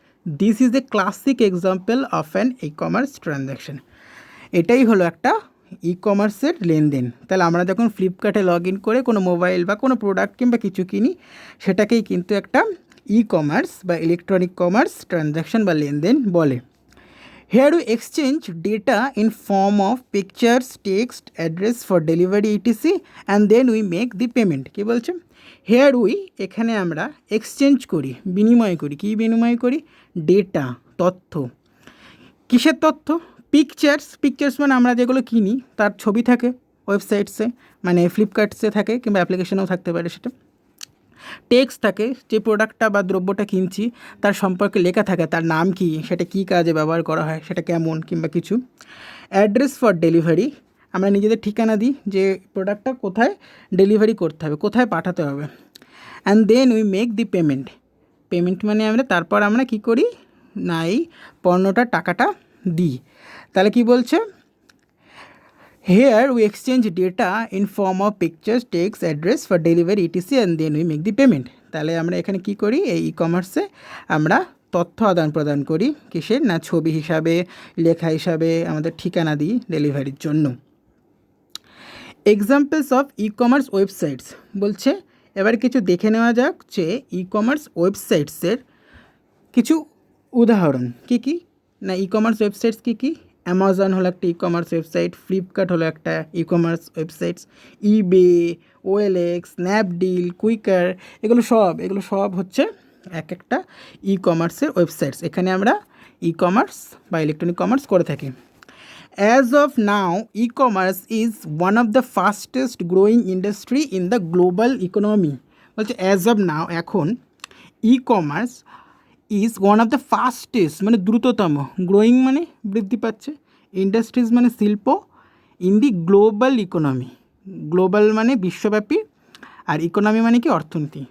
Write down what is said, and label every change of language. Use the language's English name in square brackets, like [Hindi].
[English] This is a classic example of an e commerce transaction. [Bangla] এটাই হলো একটা ই কমার্সের লেনদেন। তাহলে আমরা যখন ফ্লিপকার্টে লগ ইন করে কোনো মোবাইল বা কোনো প্রোডাক্ট কিংবা কিছু কিনি, সেটাকেই কিন্তু একটা ই কমার্স বা ইলেকট্রনিক কমার্স ট্রানজ্যাকশন বা লেনদেন বলে। [English] Here we exchange data in form of pictures, text, address for delivery etc and then we make the payment. [Bangla] কি বলছে? [English] Here we, [Bangla] এখানে আমরা এক্সচেঞ্জ করি, বিনিময় করি। কি বিনিময় করি? ডেটা, তথ্য। কিসের তথ্য? পিকচার্স, পিকচার্স মানে আমরা যেগুলো কিনি তার ছবি থাকে ওয়েবসাইটসে, মানে ফ্লিপকার্টসে থাকে কিংবা অ্যাপ্লিকেশনেও থাকতে পারে সেটা। টেক্সট থাকে, যে প্রোডাক্টটা বা দ্রব্যটা কিনছি তার সম্পর্কে লেখা থাকে, তার নাম কি, সেটা কী কাজে ব্যবহার করা হয়, সেটা কেমন কিংবা কিছু। অ্যাড্রেস ফর ডেলিভারি, আমরা নিজেদের ঠিকানা দিই যে প্রোডাক্টটা কোথায় ডেলিভারি করতে হবে, কোথায় পাঠাতে হবে। [English] and then we make the payment, [Bangla] payment মানে তারপর আমরা কী করি? না, এই পণ্যটার টাকাটা দিই। তাহলে কি বলছে? [English] Here we exchange data in form of pictures, text, address for delivery etc and then we make the payment. [Bangla] তাহলে আমরা এখানে কি করি, এই ই কমার্সে আমরা তথ্য আদান প্রদান করি কিসের না, ছবি হিসাবে, লেখা হিসাবে আমাদের ঠিকানা দিই ডেলিভারির জন্য। [English] examples of e-commerce websites [Bangla] বলছে, এবার কিছু দেখে নেওয়া যাক যে ই কমার্স ওয়েবসাইটসের কিছু উদাহরণ কী কী না। ই কমার্স ওয়েবসাইটস কী কী, অ্যামাজন হলো একটা ই কমার্স ওয়েবসাইট, ফ্লিপকার্ট হলো একটা ই কমার্স ওয়েবসাইটস, ইবে, ওএলএক্স, স্ন্যাপডিল, কুইকার, এগুলো সব হচ্ছে এক একটা ই কমার্সের ওয়েবসাইটস। এখানে আমরা ই কমার্স বা ইলেকট্রনিক কমার্স করে থাকি। [English] As of now, e-commerce is one of the fastest growing industry in the global economy. [Bangla] বলছে [English] as of now, [Bangla] এখন e-commerce [English] is one of the fastest [Bangla] মানে দ্রুততম, গ্রোয়িং মানে বৃদ্ধি পাচ্ছে, ইন্ডাস্ট্রিজ মানে শিল্প, [English] in the global economy, [Bangla] global মানে বিশ্বব্যাপী, আর ইকোনমি মানে কি অর্থনীতি।